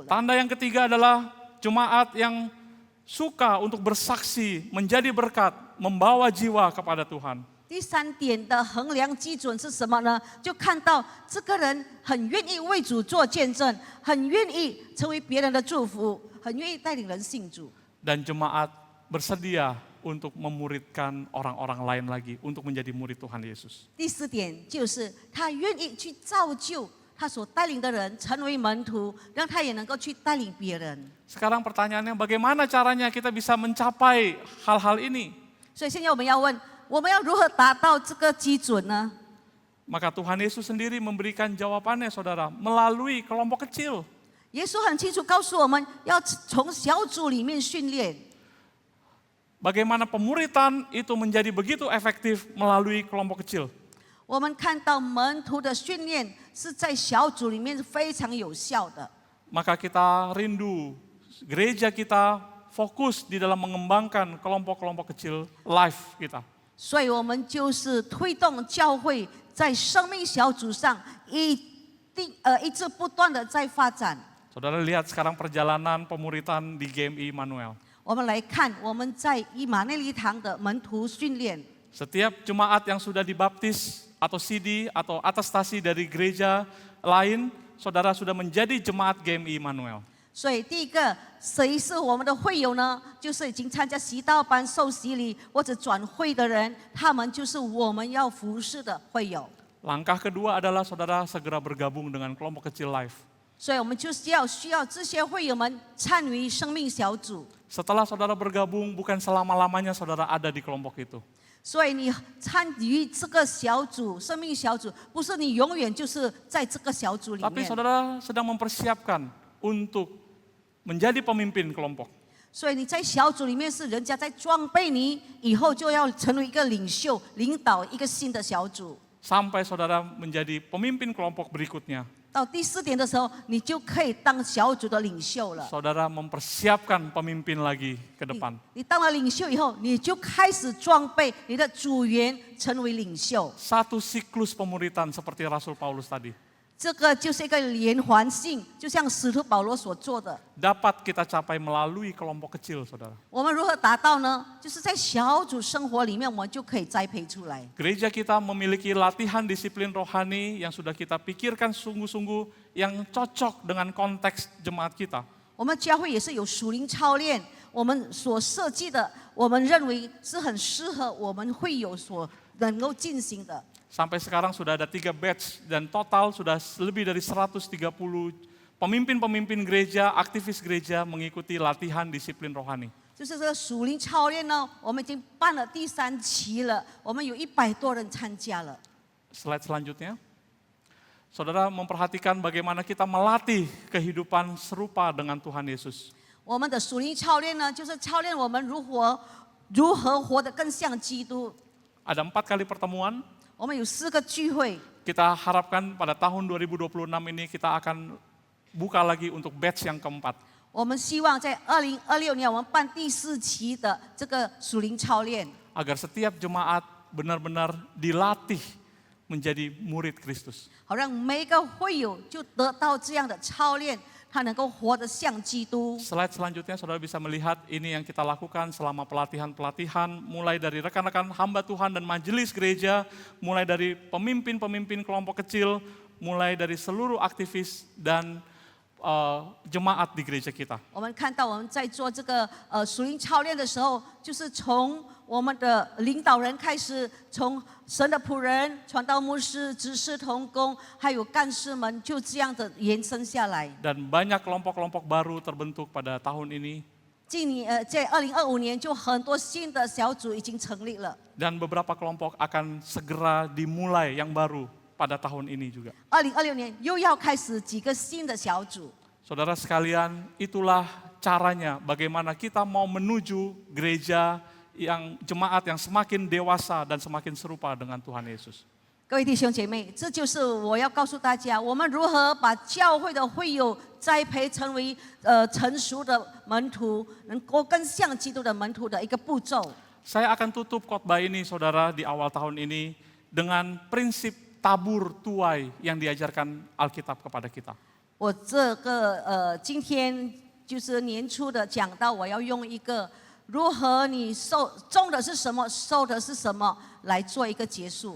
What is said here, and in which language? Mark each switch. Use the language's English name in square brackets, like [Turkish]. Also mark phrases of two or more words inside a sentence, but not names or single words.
[Indonesian] Tanda yang ketiga adalah jemaat yang suka untuk bersaksi, menjadi berkat, membawa jiwa kepada Tuhan. [Chinese] 第三点的衡量基准是什么呢？就看到这个人很愿意为主做见证，很愿意成为别人的祝福，很愿意带领人信主。 [Indonesian] Dan jemaat bersedia untuk memuridkan orang-orang lain lagi, untuk menjadi murid Tuhan Yesus. [Chinese] 第四点就是他愿意去造就他所带领的人成为门徒，让他也能够去带领别人。 [Indonesian] Sekarang pertanyaannya bagaimana caranya kita bisa mencapai hal-hal ini? [Chinese] 所以现在我们要问，我们要如何达到这个基准呢？ [Indonesian] Maka Tuhan Yesus sendiri memberikan jawabannya saudara, melalui kelompok kecil. [Chinese] 耶稣很清楚告诉我们要从小组里面训练。 [Indonesian] Bagaimana pemuritan itu menjadi begitu efektif melalui kelompok kecil. [Chinese] 我们看到门徒的训练是在小组里面是非常有效的。 [Indonesian] Maka kita rindu, gereja kita fokus di dalam mengembangkan kelompok-kelompok kecil life kita. [Chinese] 所以我们就是推动教会在生命小组上一直不断的在发展。 [Indonesian] Saudara lihat sekarang perjalanan pemuritan di GMI Immanuel. [Chinese] 我们来看我们在以马内利堂的门徒训练。 [Indonesian] Setiap jemaat yang sudah dibaptis atau CD atau atestasi dari gereja lain, saudara sudah menjadi jemaat GMI Immanuel. [Chinese] 所以第一个，谁是我们的会友呢？就是已经参加习道班、受洗礼或者转会的人，他们就是我们要服侍的会友。 [Indonesian] Langkah kedua adalah saudara segera bergabung dengan kelompok kecil life. [Chinese] 所以我们需要这些会友们参与生命小组。 [Indonesian] Setelah saudara bergabung, bukan selama-lamanya saudara ada di kelompok itu. [Chinese] 所以你参与这个小组，生命小组，不是你永远就是在这个小组里 [Indonesian] Tapi [Chinese] 面。 [Indonesian] saudara sedang mempersiapkan untuk menjadi pemimpin kelompok. [Chinese] 所以你在小组里面是人家在装备你，以后就要成为一个领袖，领导一个新的小组。 [Indonesian] Sampai saudara menjadi pemimpin kelompok berikutnya. [Chinese] 到第4点的时候，你就可以当小组的领袖了。 [Indonesian] Saudara mempersiapkan pemimpin lagi ke depan. [Chinese] 你当了领袖以后，你就开始装备你的组员成为领袖。 [Indonesian] Satu siklus pemuritan seperti Rasul Paulus tadi. [Chinese] 这个就是一个连环性，就像使徒保罗所做的。 [Indonesian] Dapat kita capai melalui kelompok kecil, saudara. [Chinese] 我们如何达到呢？就是在小组生活里面，我们就可以栽培出来。 [Indonesian] Gereja kita memiliki latihan disiplin rohani yang sudah kita pikirkan sungguh-sungguh yang cocok dengan konteks jemaat kita. [Chinese] 我们教会也是有属灵操练，我们所设计的，我们认为是很适合我们会友所能够进行的。 [Indonesian] Sampai sekarang sudah ada 3 batch dan total sudah lebih dari 130 pemimpin-pemimpin gereja, aktivis gereja mengikuti latihan disiplin rohani. [Chinese] 就是这个属灵操练呢，我们已经办了第3期了，我们有100多人参加了。 [Indonesian] Slide selanjutnya. Saudara memperhatikan bagaimana kita melatih kehidupan serupa dengan Tuhan Yesus. [Chinese] 我们的属灵操练呢，就是操练我们如何活得更像基督。 [Indonesian] Ada 4 kali pertemuan. [Chinese] 我们有4个聚会， [Indonesian] Kita harapkan pada tahun 2026 ini kita akan buka lagi untuk batch yang keempat. [Chinese] 我们希望在2026年我们办第4期的这个属灵操练， [Indonesian] Agar setiap jemaat benar-benar dilatih menjadi murid Kristus. [Chinese] 好让每一个会友就得到这样的操练，他能够活得像基督。 [Indonesian] Slide selanjutnya saudara bisa melihat ini yang kita lakukan selama pelatihan-pelatihan mulai dari rekan-rekan hamba Tuhan dan majelis gereja, mulai dari pemimpin-pemimpin kelompok kecil, mulai dari seluruh aktivis dan jemaat di gereja kita. [Chinese] 我们看到我们在做这个属灵操练的时候，就是从我们的领导人开始，从神的仆人、传道牧师、执事同工，还有干事们，就这样的延伸下来。 [Indonesian] Dan banyak kelompok-kelompok baru terbentuk pada tahun ini. [Chinese] 在2025年，就很多新的小组已经成立了。 [Indonesian] Dan beberapa kelompok akan segera dimulai yang baru pada tahun ini juga. [Chinese] 2026 年又要开始几个新的小组。 [Indonesian] Saudara sekalian, itulah caranya bagaimana kita mau menuju gereja yang jemaat yang semakin dewasa dan semakin serupa dengan Tuhan Yesus. [Chinese] 各位弟兄姐妹，这就是我要告诉大家，我们如何把教会的会友栽培成为成熟的门徒，能够更像基督的门徒的一个步骤。 [Indonesian] Saya akan tutup khotbah ini, saudara, di awal tahun ini dengan prinsip tabur tuai yang diajarkan Alkitab kepada kita. [Chinese] 我这个今天就是年初的讲到，我要用一个如何你种的是什么，收的是什么来做一个结束。